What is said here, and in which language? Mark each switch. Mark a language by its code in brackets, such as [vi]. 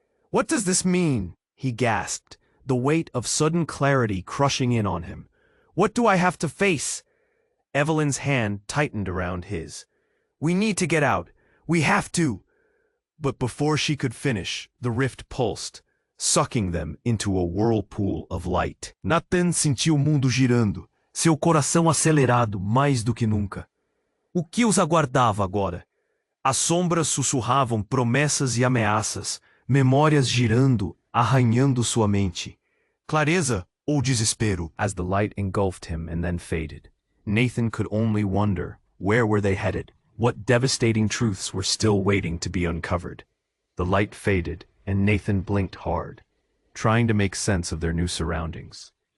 [en] "What does this mean?" he gasped, the weight of sudden clarity crushing in on him. "What do I have to face?" Evelyn's hand tightened around his. "We need to get out. We have to." But before she could finish, the rift pulsed, sucking them into a whirlpool of light. [pt] Nathan sentiu o mundo girando, seu coração acelerado mais do que nunca. O que os aguardava agora? As sombras sussurravam promessas e ameaças, memórias girando, arranhando sua mente. Clareza ou desespero? [en] As the light engulfed him and then faded, Nathan could only wonder, where were they headed? What devastating truths were still waiting to be uncovered? The light faded, and Nathan blinked hard, trying to make sense of their new surroundings.